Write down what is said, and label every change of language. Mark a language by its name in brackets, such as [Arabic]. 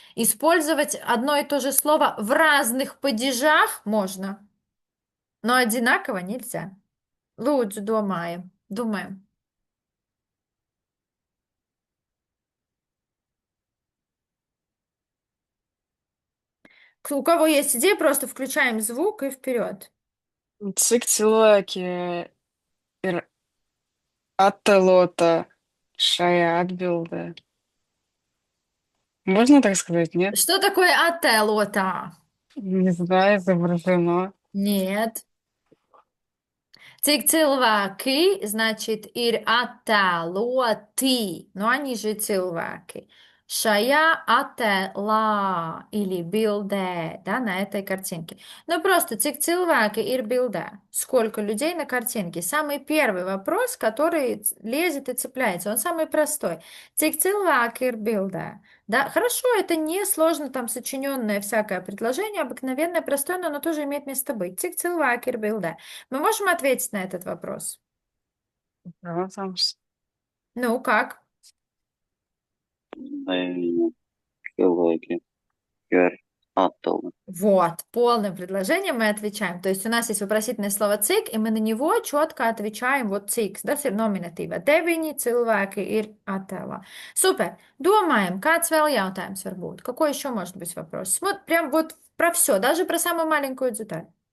[Russian] Использовать одно и то же слово в разных падежах можно, но одинаково нельзя. Лучше думаем. Думаем. У кого есть идея, просто включаем звук и вперед. [Latvian] Cik cilvēki ir attēlota šajā atbildē? [Russian] Можно так сказать, нет? Что такое ателота? Не знаю, изображено. Нет. [Latvian] Cik cilvēki, [Russian] значит, [Latvian] ir attēloti, [Russian] но они же [Latvian] cilvēki. Šajā attēlā [Russian] или [Latvian] bildē, [Russian] да, на этой картинке. Ну просто, [Latvian] cik cilvēki ir bildē? [Russian] Сколько людей на картинке? Самый первый вопрос, который лезет и цепляется, он самый простой. [Latvian] Cik cilvēki ir bildē? [Russian] Да, хорошо, это не сложно там сочиненное всякое предложение, обыкновенное, простое, но оно тоже имеет место быть. [Latvian] Cik cilvēki ir bildē? [Russian] Мы можем ответить на этот вопрос? [Latvian] Protams. [Russian] Ну, как? [Latvian] Vai cilvēki ir attēli? [Russian] Вот, полным предложением мы отвечаем. То есть у нас есть вопросительное слово цик, и мы на него четко отвечаем вот цик, да, [Latvian] ir nominatīva. Deviņi cilvēki ir attēlā. [Russian] Супер. Думаем, [Latvian] kāds vēl jautājums var būt? [Russian] Какой еще может быть вопрос? Вот прям вот про все, даже про самую маленькую деталь.